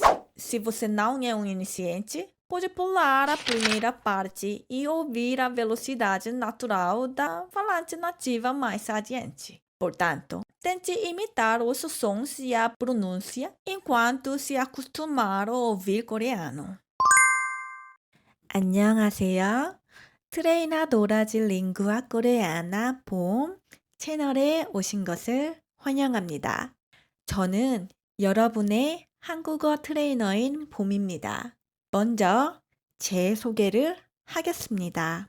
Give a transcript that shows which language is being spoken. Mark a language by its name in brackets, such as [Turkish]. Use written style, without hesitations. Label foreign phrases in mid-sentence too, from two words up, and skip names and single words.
[Portuguese] Se você não é um iniciante, pode pular a primeira parte e ouvir a velocidade natural da falante nativa mais adiante. Portanto, tente imitar os sons e a pronúncia enquanto se acostumar a ouvir coreano. [Korean] 안녕하세요. 트레이너 도라지 링구아 코레아나 봄 채널에 오신 것을 환영합니다. 저는 여러분의 한국어 트레이너인 봄입니다. 먼저 제 소개를 하겠습니다.